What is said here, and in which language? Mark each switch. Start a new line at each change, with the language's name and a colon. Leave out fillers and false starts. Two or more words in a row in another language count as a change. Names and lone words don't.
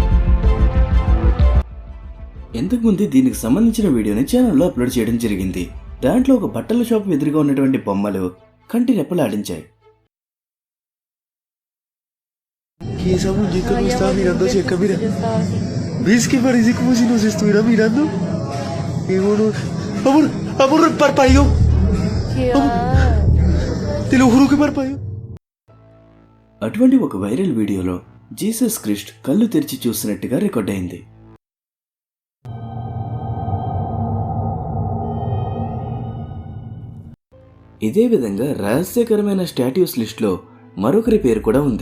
Telugu: ఇంతకుముందు దీనికి సంబంధించిన వీడియోని ఛానల్లో అప్లోడ్ చేయడం జరిగింది. దాంట్లో ఒక బట్టల షాప్ ఎదురుగా ఉన్నటువంటి బొమ్మలు కంటి రెప్పలు ఆడించాయి.
Spanish: Que esa muñeca no estaba mirando hacia acá, mira. ¿Ves que parece como si nos estuviera mirando? Y bueno, amor, amor, parpadeó. Te lo juro que parpadeó.
Telugu: అటువంటి ఒక వైరల్ వీడియోలో జీసస్ క్రిస్ట్ కళ్ళు తెరిచి చూసినట్టుగా రికార్డ్ అయింది. ఇదే విధంగా రహస్యకరమైన
English: statues list
Telugu: లో మరొకరి పేరు కూడా ఉంది.